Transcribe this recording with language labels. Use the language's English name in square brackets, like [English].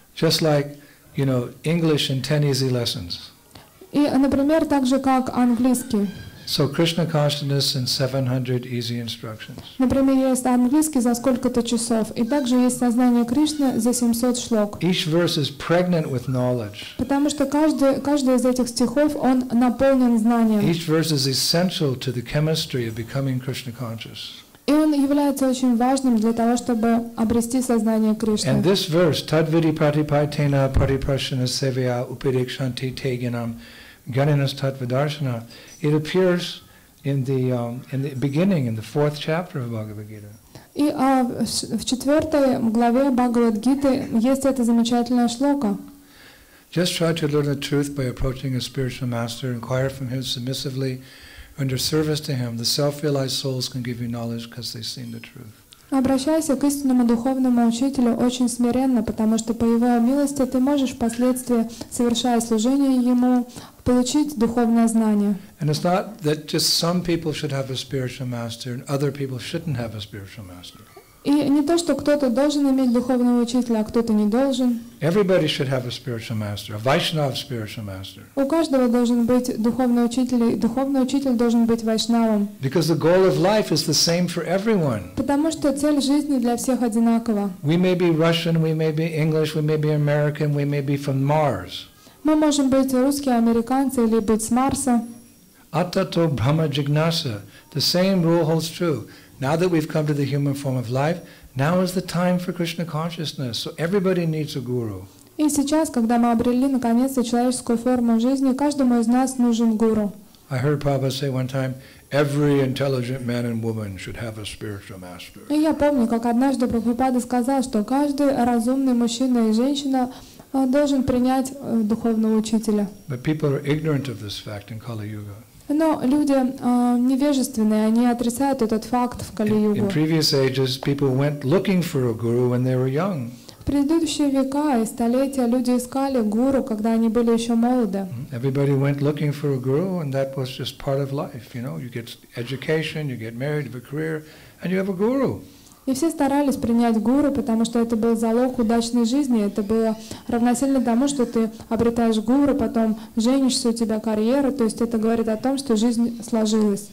[English] Just like, English in 10 easy lessons. [Russian] И, например, так же как английский. [English] So Krishna consciousness in 700 easy instructions. [Russian] Например, есть английский за сколько-то часов, и также есть сознание Кришны за 700 шлок. [English] Each verse is pregnant with knowledge. [Russian] Потому что каждый из этих стихов, он наполнен знанием. [English] Each verse is essential to the chemistry of becoming Krishna conscious. [Russian] И он является очень важным для того, чтобы обрести сознание Кришны. [English] And this verse, [Sanskrit] Tadvidi Pratipaitena Pariprashana Sevya Upirikshanti Teginam Ganinas Tattvadarshana, [English] it appears in the beginning, in the 4th chapter of Bhagavad Gita. [Russian] И в 4 главе Бхагавад-гиты есть эта замечательная шлока. [English] Just try to learn the truth by approaching a spiritual master, inquire from him submissively, under service to him. The self-realized souls can give you knowledge because they've seen the truth. [Russian] Обращайся к истинному духовному учителю очень смиренно, потому что по его милости ты можешь впоследствии, совершая служение ему, получить духовное знание. [English] And it's not that just some people should have a spiritual master and other people shouldn't have a spiritual master. [Russian] И не то, что кто-то должен иметь духовного учителя, а кто-то не должен. [English] Everybody should have a spiritual master, a Vaishnava spiritual master. [Russian] У каждого должен быть духовный учитель, и духовный учитель должен быть вайшнавом. [English] Because the goal of life is the same for everyone. [Russian] Потому что цель жизни для всех одинакова. [English] We may be Russian, we may be English, we may be American, we may be from Mars. [Russian] Мы можем быть русские, американцы или быть с Марса. [Sanskrit] Atato Brahma Jignasa. [English] The same rule holds true. Now that we've come to the human form of life, now is the time for Krishna consciousness. So everybody needs a guru. [Russian] И сейчас, когда мы обрели наконец-то человеческую форму жизни, каждому из нас нужен гуру. [English] I heard Prabhupada say one time, every intelligent man and woman should have a spiritual master. [Russian] И я помню, как однажды Прабхупада сказал, что каждый разумный мужчина и женщина должен принять духовного учителя. [English] But people are ignorant of this fact in Kali Yuga. [Russian] Но люди невежественные, они отрицают этот факт в Кали-югу. [English] In previous ages, people went looking for a guru when they were young. [Russian] В предыдущие века и столетия люди искали гуру, когда они были еще молоды. [English] Everybody went looking for a guru, and that was just part of life. You know, you get education, you get married, you have a career, and you have a guru. [Russian] И все старались принять гуру, потому что это был залог удачной жизни, это было равносильно тому, что ты обретаешь гуру, потом женишься, у тебя карьера, то есть это говорит о том, что жизнь сложилась.